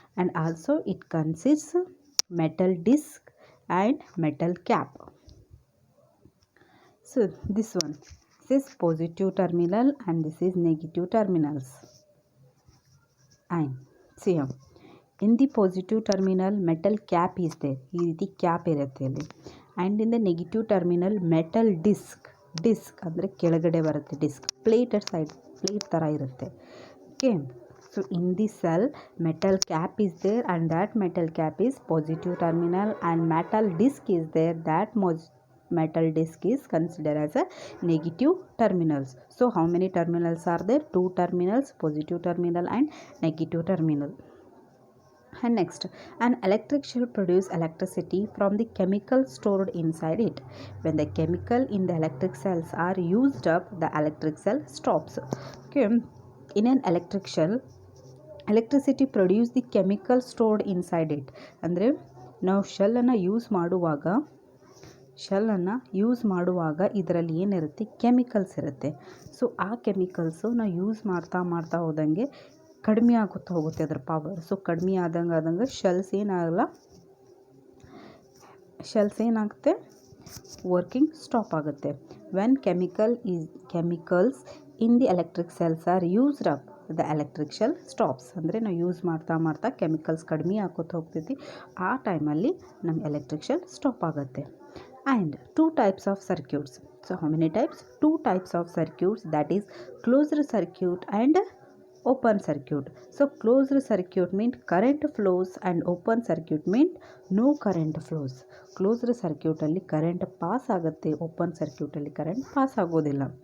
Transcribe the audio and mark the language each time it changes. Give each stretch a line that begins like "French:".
English: And also it consists metal disc and metal cap. So this one, this is positive terminal and this is negative terminals. And see here, in the positive terminal metal cap is there,
Kannada: ಈ ರೀತಿ cap ಇರುತ್ತೆ ಅಲ್ಲಿ.
English: and in the negative terminal metal disc
Kannada: ಅಂದರೆ ಕೆಳಗಡೆ ಬರುತ್ತೆ,
English: Disc plated side plate ಥರ ಇರುತ್ತೆ. Okay, so in the cell metal cap is there and that metal cap is positive terminal and metal disc is there, that metal disc is considered as a negative terminals. So how many terminals are there? Two terminals, positive terminal and negative terminal. And next, an electric shell produces electricity from the chemical stored inside it. When the chemical in the electric cells are used up, the electric cell stops. Okay, in an electric shell, electricity produce the chemical stored inside it.
Kannada: ಅಂದರೆ ನಾವು ಶೆಲ್ಲನ್ನು use ಮಾಡುವಾಗ ಇದರಲ್ಲಿ ಏನಿರುತ್ತೆ, chemicals ಇರುತ್ತೆ. So ಆ chemicals ನಾವು use ಮಾಡ್ತಾ ಹೋದಂಗೆ ಕಡಿಮೆ ಆಗುತ್ತಾ ಹೋಗುತ್ತೆ ಅದರ ಪವರ್. ಸೊ ಕಡಿಮೆ ಆದಂಗೆ ಶೆಲ್ಸ್ ಏನಾಗುತ್ತೆ, ವರ್ಕಿಂಗ್ ಸ್ಟಾಪ್ ಆಗುತ್ತೆ.
English: When chemicals in the electric cells are used up, the electric cell stops.
Kannada: ಅಂದರೆ ನಾವು ಯೂಸ್ ಮಾಡ್ತಾ ಕೆಮಿಕಲ್ಸ್ ಕಡಿಮೆ ಆಗೋತಾ ಹೋಗ್ತೈತಿ, ಆ ಟೈಮಲ್ಲಿ ನಮ್ಮ ಎಲೆಕ್ಟ್ರಿಕ್ ಶೆಲ್ ಸ್ಟಾಪ್ ಆಗುತ್ತೆ.
English: And two types of circuits. So how many types? Two types of circuits, that is closed circuit and open circuit. So closed circuit means current flows and open circuit means no current flows.
Kannada: Closed circuit ಅಲ್ಲಿ current pass ಆಗುತ್ತೆ, open circuit ಅಲ್ಲಿ current pass ಆಗೋದಿಲ್ಲ.